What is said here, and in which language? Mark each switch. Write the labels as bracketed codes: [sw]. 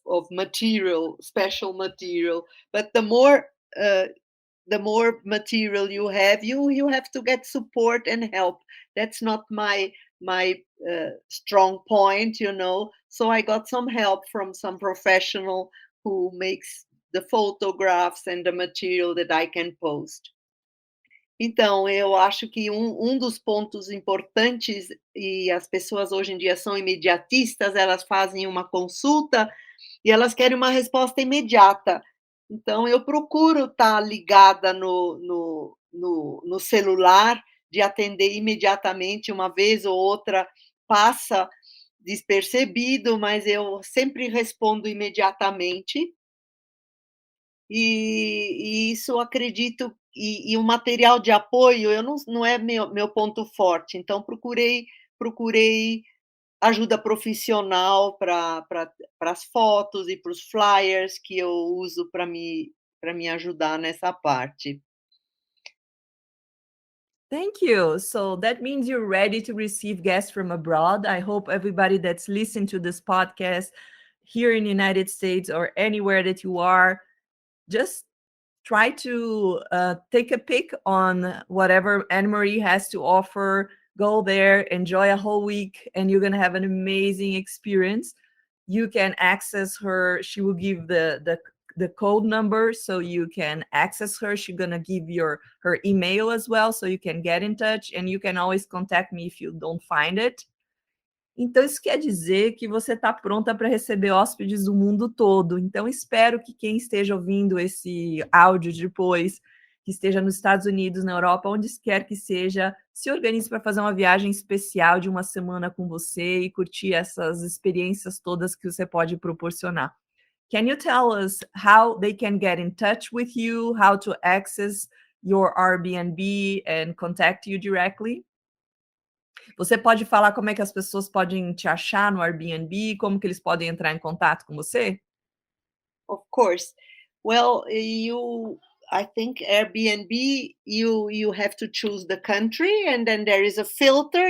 [en] material, special material. But the more material you have, you have to get support and help. That's not my strong point, so I got some help from some professional who makes the photographs and the material that I can post. [pt] Então, eu acho que um dos pontos importantes, e as pessoas hoje em dia são imediatistas, elas fazem uma consulta e elas querem uma resposta imediata. Então eu procuro estar ligada no celular, de atender imediatamente, uma vez ou outra passa despercebido, mas eu sempre respondo imediatamente. E isso eu acredito, e o material de apoio eu não é meu ponto forte, então procurei ajuda profissional para as fotos e para os flyers que eu uso para me ajudar nessa parte. [en] Thank you. So that means you're ready to receive guests from abroad. I hope everybody that's listened to this podcast here in the United States or anywhere that you are, just try to take a pic on whatever Anne Marie has to offer. Go there, enjoy a whole week, and you're gonna have an amazing experience. You can access her. She will give the code number so you can access her. She's gonna give her email as well, so you can get in touch, and you can always contact me if you don't find it. [pt] Então, isso quer dizer que você está pronta para receber hóspedes do mundo todo. Então, espero que quem esteja ouvindo esse áudio depois, que esteja nos Estados Unidos, na Europa, onde quer que seja, se organize para fazer uma viagem especial de uma semana com você e curtir essas experiências todas que você pode proporcionar. [en] Can you tell us how they can get in touch with you, how to access your Airbnb and contact you directly? [pt] Você pode falar como é que as pessoas podem te achar no Airbnb, como que eles podem entrar em contato com você? [en] Of course. Well, I think Airbnb, you have to choose the country, and then there is a filter.